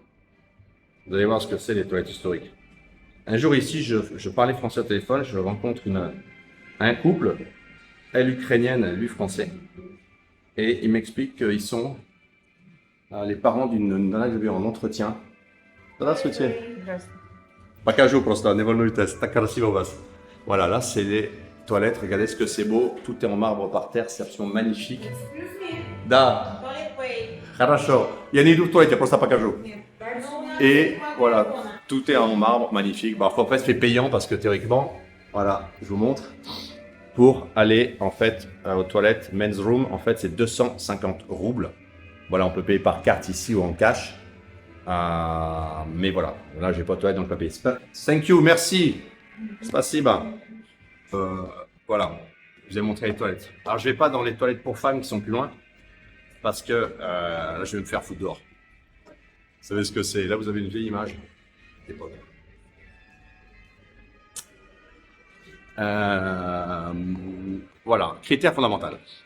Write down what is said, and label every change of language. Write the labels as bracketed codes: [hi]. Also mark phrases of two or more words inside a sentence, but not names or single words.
[fr] Vous allez voir ce que c'est les toilettes historiques. Un jour ici, je parlais français au téléphone, je rencontre un couple, elle ukrainienne, lui français, et il m'explique qu'ils sont les parents d'une nana que j'ai vue en entretien. [ru] Здравствуйте. Покажу просто, не волнуйтесь, так красиво у вас. [fr] Voilà, là c'est les toilettes, regardez ce que c'est beau, tout est en marbre par terre, c'est absolument magnifique. [ru] Да. Хорошо. Я не иду в туалет, я просто покажу. [fr] Et voilà, tout est en marbre, magnifique. Bon, après, c'est payant parce que théoriquement, voilà, je vous montre. Pour aller en fait aux toilettes [en] men's room, [fr] en fait, c'est 250 roubles. Voilà, on peut payer par carte ici ou en cash. Mais voilà, là, j'ai pas de toilette donc je peux payer. [en] Thank you, [fr] merci. Spasiba. Voilà, je vous ai montré les toilettes. Alors, je vais pas dans les toilettes pour femmes qui sont plus loin parce que là, je vais me faire foutre dehors. Vous savez ce que c'est? Là, vous avez une vieille image. Voilà, critère fondamental.